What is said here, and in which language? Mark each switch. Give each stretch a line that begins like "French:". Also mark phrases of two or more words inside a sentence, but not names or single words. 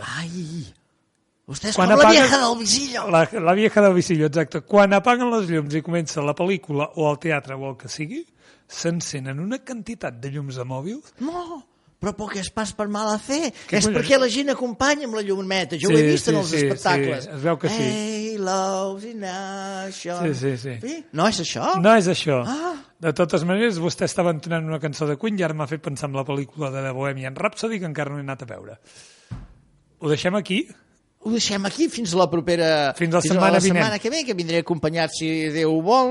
Catalan: Vostè és com la vieja del Visillo. La vieja del Visillo, exacte. Quan apaguen les llums i comença la pel·lícula o el teatre o el que sigui, s'encenen una quantitat de llums de mòbils. No, però poc és pas per mala fe. És perquè la gent acompanya amb la llumeta. Jo ho he vist en els espectacles. Sí, es veu que sí.
English: Hey, love in nation.
Catalan: Sí. No és això? No és això. De totes maneres, vostè estava entonant una cançó de Queen i ara m'ha fet pensar en la pel·lícula de The Bohemian Rhapsody que encara no he anat a veure. Ho deixem aquí? Ho deixem aquí fins la propera... Fins la setmana vinent. Setmana que ve, que vindré acompanyat, si Déu vol,